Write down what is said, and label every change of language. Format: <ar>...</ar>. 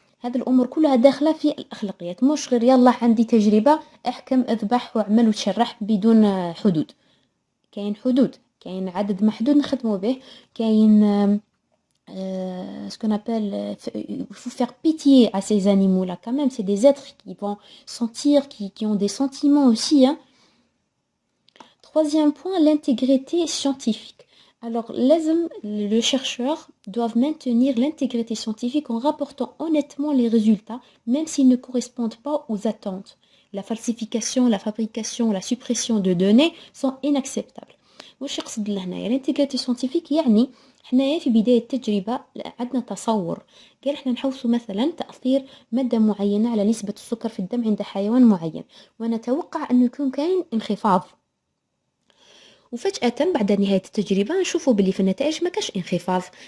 <ar>هذه الأمور كلها داخلة في الأخلاقيات، مش غير يلا عندي تجربة احكم اذبح واعمل وتشرح بدون حدود. كاين حدود، كاين عدد محدود نخدموا به، كاين</ar> <fr>ce qu'on appelle il faut faire pitié à ces animaux là quand même, c'est des êtres qui vont sentir, qui ont des sentiments aussi, hein. Troisième point, l'intégrité scientifique. Alors, le chercheur doit maintenir l'intégrité scientifique en rapportant honnêtement les résultats, même s'ils ne correspondent pas aux attentes. La falsification, la fabrication, la suppression de données sont inacceptables.</fr> <ar>واش يقصد لهنا يعني الانتيغريتي سيانتيفيك؟ يعني حنايا في بداية التجربة عندنا تصور، قال احنا نحوسوا مثلا تأثير مادة معينة على نسبة السكر في الدم عند حيوان معين، ونتوقع أنه يكون كاين انخفاض، وفجأة بعد نهاية التجربة نشوفوا باللي في النتائج ما كاش انخفاض.</ar>